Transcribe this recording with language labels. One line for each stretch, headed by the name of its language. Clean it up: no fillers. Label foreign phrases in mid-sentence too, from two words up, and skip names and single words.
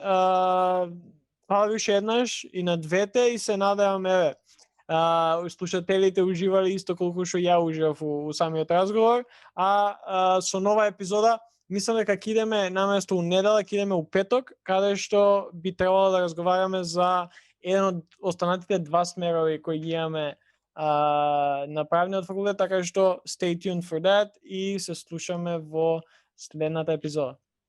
Macedonian: Фала ви уште еднаш и на двете и се надевам, еве, слушателите уживале исто колку што ја уживав у самиот разговор, со нова епизода мислам дека ќе идеме наместо у недела, ќе идеме у петок, каде што би требало да разговараме за еден од останатите два смерови кои ги имаме на правниот факултет, така што
English: stay tuned for that
Macedonian: и се слушаме во следната епизода.